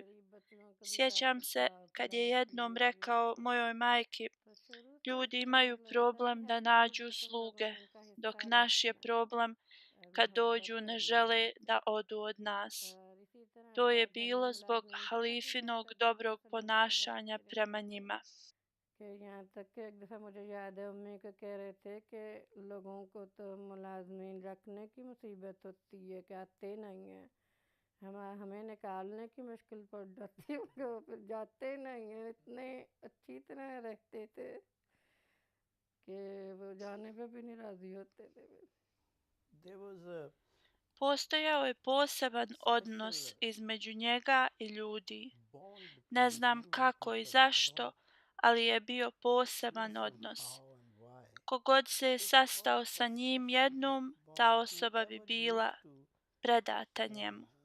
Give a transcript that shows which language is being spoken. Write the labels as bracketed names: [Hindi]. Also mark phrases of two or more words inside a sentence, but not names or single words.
[Bosnian] Sjećam se kad je jednom rekao mojoj majki: ljudi imaju problem da nađu sluge, dok naš je problem kad dođu ne žele da odu od nas. To je bilo zbog halifinog dobrog ponašanja prema njima. [Urdu] کہ یہاں تک کہ ایک دفعہ مجھے یاد ہے امی کا کہہ رہے تھے کہ لوگوں کو تو ملازمین رکھنے کی مصیبت ہوتی ہے کہ آتے نہیں ہیں، ہمیں نکالنے کی مشکل پڑ جاتی ہے، وہ پھر جاتے نہیں ہیں. اتنے اچھی طرح رہتے تھے کہ وہ جانے پہ بھی نہیں راضی ہوتے تھے. [Bosnian] Postojao je poseban odnos između njega i ljudi. Ne znam kako i zašto, ali je bio poseban odnos. Kogod se je sastao sa njim jednom, ta osoba bi bila predata njemu.